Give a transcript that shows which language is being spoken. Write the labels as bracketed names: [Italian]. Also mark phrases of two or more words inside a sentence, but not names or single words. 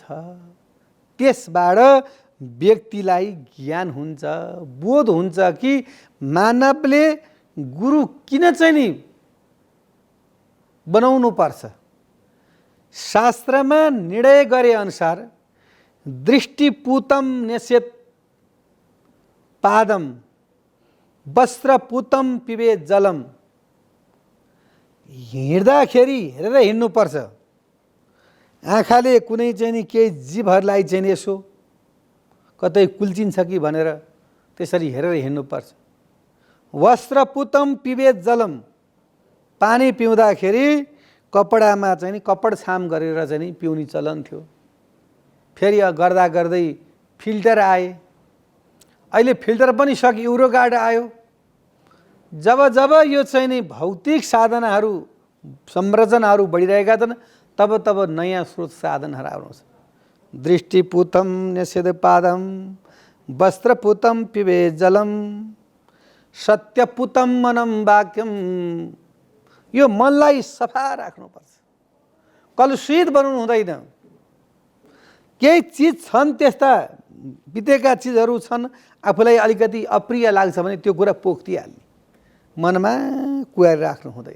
[Nepali] त्यसबाट व्यक्तिलाई ज्ञान हुन्छ, बोध हुन्छ कि मानवले गुरु किन चाहिँ नि बनाउनु पर्छ। शास्त्रमा निर्णय गरे अनुसार [Sanskrit] दृष्टिपूतम नेसेत पादम वस्त्रपूतम पिबेत जलम। [Nepali] हिँड्दाखेरि हेरेर हिँड्नुपर्छ। आँखाले कुनै चाहिँ नि केही जीवहरूलाई चाहिँ नि यसो कतै कुल्चिन्छ कि भनेर त्यसरी हेरेर हिँड्नुपर्छ। [Sanskrit] वस्त्रपूतम पिबेत जलम, [Nepali] पानी पिउँदाखेरि कपडामा चाहिँ नि कपड छाम गरेर चाहिँ नि पिउने चलन थियो। फेरि गर्दा गर्दै फिल्टर आए, अहिले फिल्टर पनि सक्यो, युरोगार्ड आयो। जब जब यो चाहिँ नि भौतिक साधनाहरू संरचनाहरू बढिरहेका छन् तब तब नयाँ स्रोत साधनहरू आउँछ। [Sanskrit] दृष्टिपूतम नेसेद पादम वस्त्रपूतम पिबेत जलम सत्यपूतम मनम वाक्यम। [Nepali] यो मनलाई सफा राख्नुपर्छ, कलुषित बनाउनु हुँदैन। केही चिज छन् त्यस्ता बितेका चिजहरू छन्, आफूलाई अलिकति अप्रिय लाग्छ भने त्यो कुरा पोख्दिहाल्ने, मनमा कुहाएर राख्नु हुँदैन।